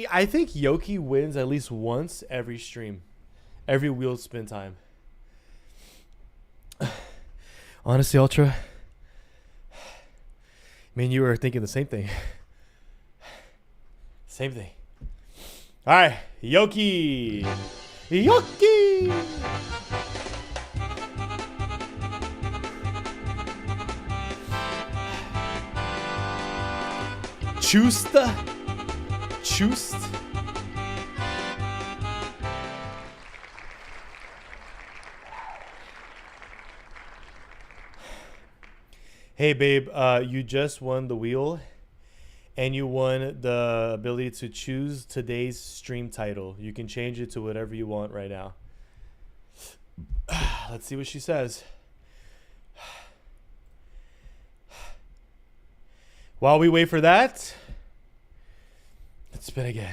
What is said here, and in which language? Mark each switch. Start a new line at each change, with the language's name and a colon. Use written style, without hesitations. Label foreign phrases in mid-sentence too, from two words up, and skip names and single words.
English: I think Yoki wins at least once every stream. Every wheel spin time. Honestly, Ultra. I mean, you were thinking the same thing. Same thing. All right. Yoki. Yoki! Chusta? Chust? Hey, babe, you just won the wheel. And you won the ability to choose today's stream title. You can change it to whatever you want right now. Let's see what she says. While we wait for that, let's spin again.